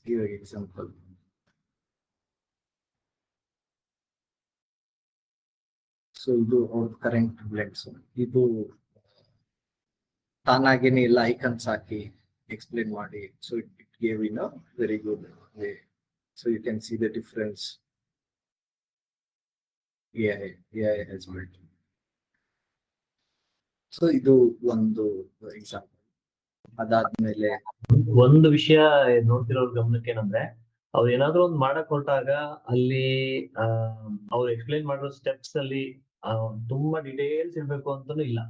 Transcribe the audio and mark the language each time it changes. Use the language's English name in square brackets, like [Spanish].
[Kannada] ಇವಾಗ example so ಇದು ಅವ್ರ ಕರೆಂಟ್ ಬ್ಲೆಂಡ್ಸ್. ಇದು ತಾನಾಗೇನೆ ಎಲ್ಲ ಐಕನ್ಸ್ ಹಾಕಿ ಎಕ್ಸ್ಪ್ಲೇನ್ ಮಾಡಿ. [English] So it gave in a very good way. So you can see the difference AI has built. [Kannada] So ಇದು ಒಂದು ಎಕ್ಸಾಂಪಲ್. ಅದಾದ್ಮೇಲೆ ಒಂದು ವಿಷಯ ನೋಡ್ತಿರೋರ್ ಗಮನಕ್ಕೆ ಏನಂದ್ರೆ, ಅವ್ರು ಏನಾದ್ರು ಒಂದು ಮಾಡಕ್ ಹೊರಟಾಗ ಅಲ್ಲಿ ಅವ್ರು ಎಕ್ಸ್ಪ್ಲೈನ್ ಮಾಡಿರೋ ಸ್ಟೆಪ್ಸ್ ಅಲ್ಲಿ ತುಂಬಾ ಡಿಟೇಲ್ಸ್ ಇರ್ಬೇಕು ಅಂತಾನು ಇಲ್ಲ.